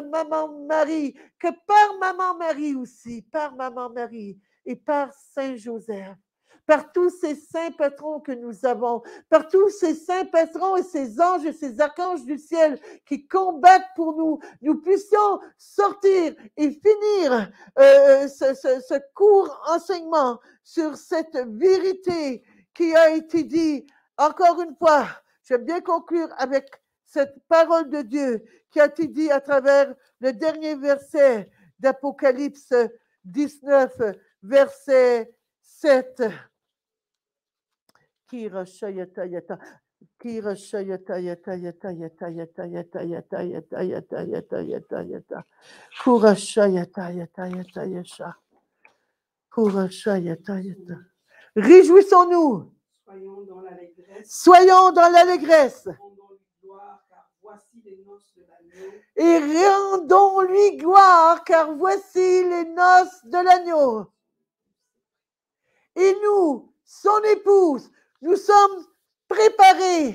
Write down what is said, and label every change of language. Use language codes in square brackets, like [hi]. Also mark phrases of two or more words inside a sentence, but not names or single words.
[fr] Maman Marie, que par Maman Marie aussi, par Maman Marie, et par Saint Joseph, par tous ces saints patrons que nous avons, par tous ces saints patrons et ces anges et ces archanges du ciel qui combattent pour nous, nous puissions sortir et finir ce court enseignement sur cette vérité qui a été dit. Encore une fois, je vais bien conclure avec cette parole de Dieu qui a été dit à travers le dernier verset d'Apocalypse 19, verset 7. Kira shayata yata, kira shayata yata yata yata yata yata yata yata yata yata yata yata, kura shayata yata yata yasha, kura shayata yata. Réjouissons-nous. Soyons dans l'allégresse. Soyons dans l'allégresse. Rendons-lui gloire, car voici les noces de l'agneau. Et rendons-lui gloire, car voici les noces de l'agneau. Et nous, son épouse, nous sommes préparés.